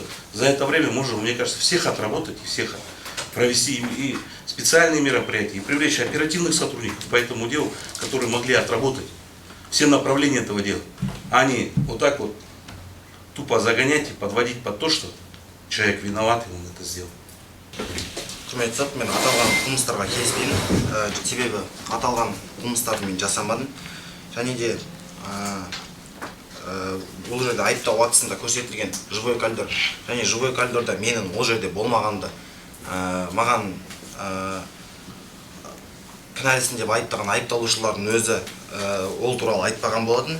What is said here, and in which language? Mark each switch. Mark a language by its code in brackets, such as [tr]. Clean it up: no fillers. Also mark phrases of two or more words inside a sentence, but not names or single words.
[ru] За это время можно, мне кажется, всех отработать и всех провести и специальные мероприятия, и привлечь оперативных сотрудников по этому делу, которые могли отработать все направления этого дела, а не вот так вот тупо загонять и подводить под то, что человек виноват, и он это сделал. [kk] Құрметті сот, мен аталған қылмыстарға келіспеймін. Себебі аталған қылмыстарды мен жасамадым. Және де бұл жерде айыптау актісінде көрсетілген [ru] живой кальдер. [kk] Және [ru] живой кальдерда [kk] менің ол жерде болмағанды маған кінәлісін деп айыптаған айыпталушылардың өзі ол туралы айтпаған болатын.